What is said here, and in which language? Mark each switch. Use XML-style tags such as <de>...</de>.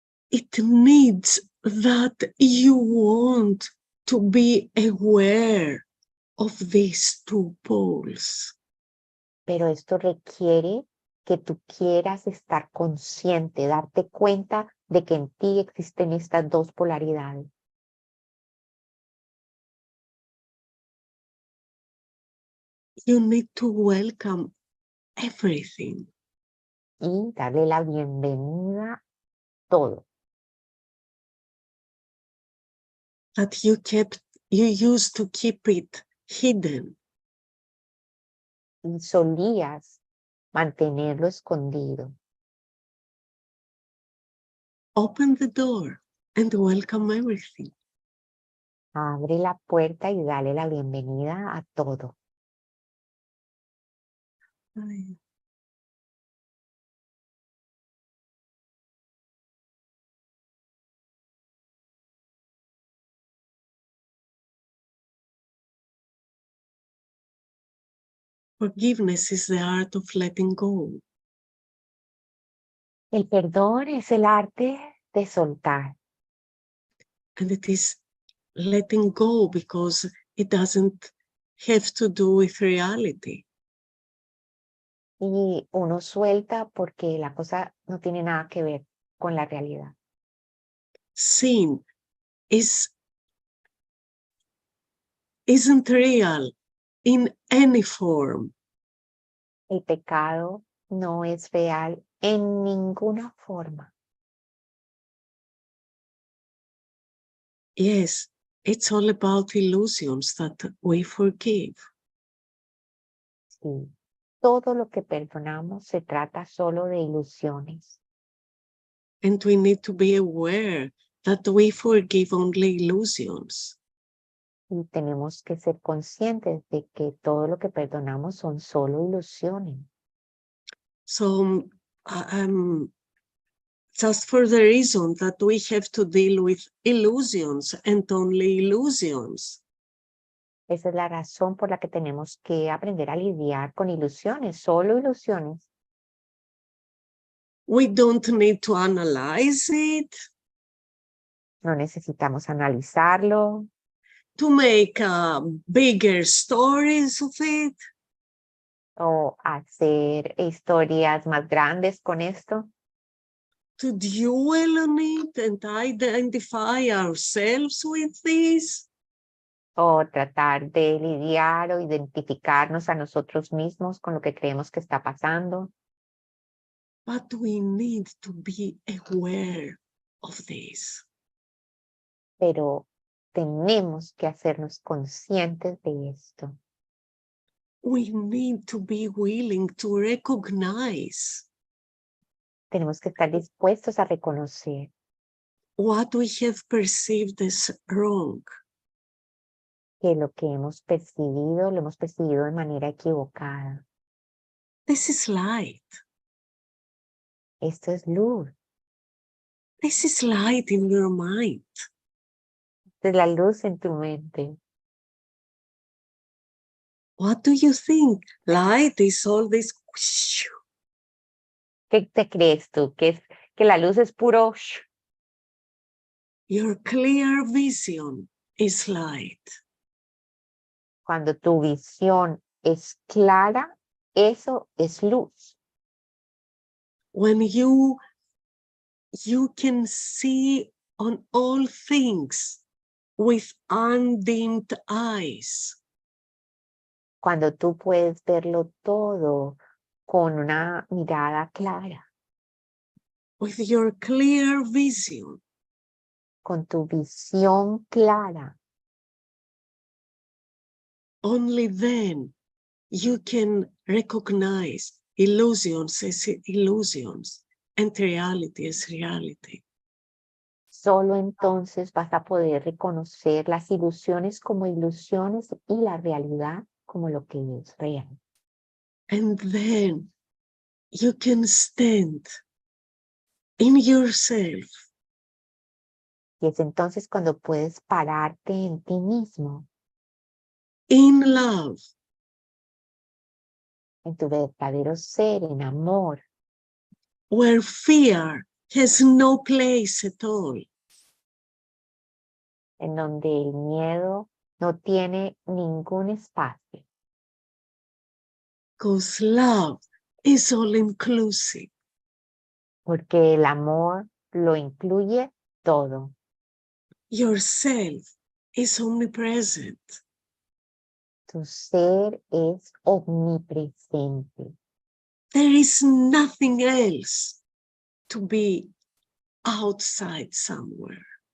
<en>it needs that you want to be aware of these two poles.</en> <es>Pero esto requiere que tú quieras estar consciente, darte cuenta de que en ti existen estas dos polaridades.</es> <en>You need to welcome everything.</en> <es>Y darle la bienvenida a todo.</es> <en>That you used to keep it hidden.</en> <es>Y solías mantenerlo escondido.</es> <en>Open the door and welcome everything.</en> <es>Abre la puerta y dale la bienvenida a todo. Ay.</es> <en>Forgiveness is the art of letting go.</en> <es>El perdón es el arte de soltar.</es> <en>And it is letting go because it doesn't have to do with reality.</en> <es>Y uno suelta porque la cosa no tiene nada que ver con la realidad.</es> <en>Sin isn't real in any form.</en> <es>El pecado no es real en ninguna forma.</es> <en>Yes, it's all about illusions that we forgive.</en> <es>Sí. Todo lo que perdonamos se trata solo de ilusiones.</es> <en>And we need to be aware that we forgive only illusions.</en> <es>Y tenemos que ser conscientes de que todo lo que perdonamos son solo ilusiones.</es> <en>So just for the reason that we have to deal with illusions and only illusions.</en> <es>Esa es la razón por la que tenemos que aprender a lidiar con ilusiones, solo ilusiones.</es> <en>We don't need to analyze it,</en> <es>No necesitamos analizarlo,</es> <en>to make bigger stories of it.</en> <es>o hacer historias más grandes con esto,</es> <en>To dwell on it and identify ourselves with this.</en> <es>o tratar de lidiar o identificarnos a nosotros mismos con lo que creemos que está pasando.</es> <en>But we need to be aware of this.</en> <es>Pero tenemos que hacernos conscientes de esto.</es> <en>We need to be willing to recognize</en> <es>Tenemos que estar dispuestos a reconocer</es> <en>what we have perceived as wrong.</en> <es>que lo que hemos percibido, lo hemos percibido de manera equivocada.</es> <en>This is light.</en> <es>Esto es luz.</es> <en>This is light in your mind.</en> <es>Esta es la luz en tu mente.</es> <en>What do you think? Light is all this.</en> <es>¿Qué te crees tú? ¿Que la luz es puro?</es> <en>Your clear vision is light.</en> <es>Cuando tu visión es clara, eso es luz.</es> <en>When you can see on all things with undimmed eyes.</en> <es>Cuando tú puedes verlo todo con una mirada clara,</es> <en>With your clear vision.</en> <es>con tu visión clara,</es> <en>Only then you can recognize illusions as illusions and reality as reality.</en> <es>solo entonces vas a poder reconocer las ilusiones como ilusiones y la realidad como lo que es real.</es> <en>And then you can stand in yourself.</en> <es>Y es entonces cuando puedes pararte en ti mismo,</es> <en>In love,</en> <es>en tu verdadero ser, en amor,</es> <en>where fear has no place at all.</en> <es>En donde el miedo no tiene ningún espacio.</es> <en>Because love is all inclusive.</en> <es>Porque el amor lo incluye todo.</es> <en>Yourself is omnipresent.</en> <es>Tu ser es omnipresente.</es> <en>There is nothing else to be outside somewhere.</en>